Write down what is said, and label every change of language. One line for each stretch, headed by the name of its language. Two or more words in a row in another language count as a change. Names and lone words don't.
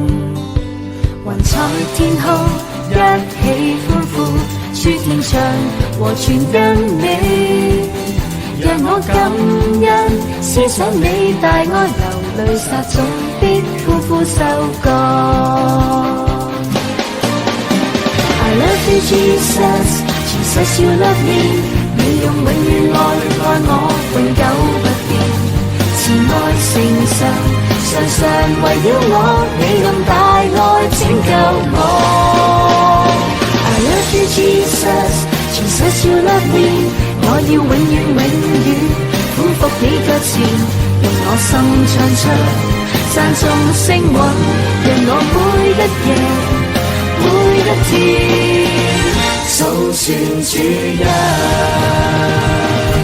Cantonese: 雲彩天空一起歡呼，諸天唱和傳跟你，讓我感恩，思想你大愛，流淚撒種必歡呼收割。
English: I love you Jesus，Jesus you love me，
Cantonese: 你用永遠愛愛我，永久不變，慈愛誠實，常常圍繞我，你咁大愛拯救我。
English: I love you Jesus，Jesus you love me，
Cantonese: 我要永遠永遠俯伏你腳前，用我心唱出讚頌聲韻，讓我每一夜每一天數算主恩。